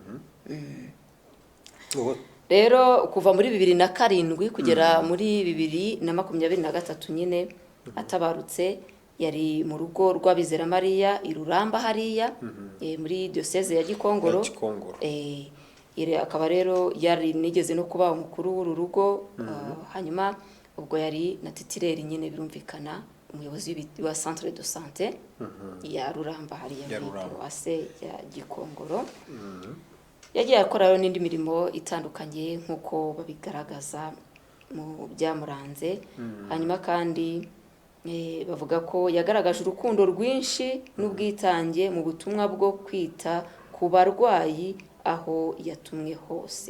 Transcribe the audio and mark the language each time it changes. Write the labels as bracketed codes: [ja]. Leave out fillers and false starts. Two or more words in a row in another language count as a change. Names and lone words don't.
[rw] Rero kuva muri 2007 kugera muri 2023 nyine atabarutse yari mu rugo rw'Abizera Mariya i Ruramba hariya muri Diocese ya Gikongoro. Akaba rero yari nigeze no kuba umukuru w'uru rugo. Hanyuma ubwo yari na titulaire nyine birumvikana umuyobozi wa [fr] centre de santé [rw] ya Ruramba hariya muri Paroisse ya Gikongoro. Yagiye akora rero n'indi mirimo itandukanye nk'uko babigaragaza mu byamuranze. Hanyuma kandi bavuga ko yagaragaje urukundo rwinshi n'ubwitange mu butumwa bwo kwita ku barwayi aho yatumwe hose.